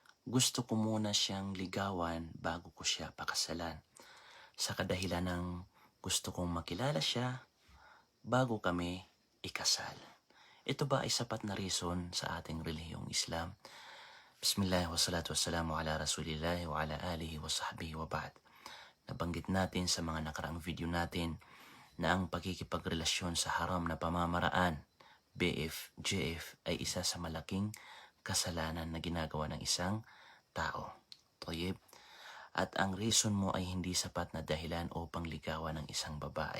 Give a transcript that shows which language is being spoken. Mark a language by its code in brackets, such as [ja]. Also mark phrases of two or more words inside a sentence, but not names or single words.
[tl] gusto ko muna siyang ligawan bago ko siya pakasalan. Sa kadahilan ng gusto kong makilala siya bago kami ikasal. Ito ba ay sapat na reason sa ating relihiyong Islam? [ar] بسم الله والصلاة والسلام على رسول الله وعلى آله وصحبه وبعد. [tl] Nabanggit natin sa mga nakaraang video natin na ang pagkikipagrelasyon sa haram na pamamaraan, BF, JF, ay isa sa malaking kasalanan na ginagawa ng isang tao. Toyib. At ang reason mo ay hindi sapat na dahilan upang ligawan ng isang babae.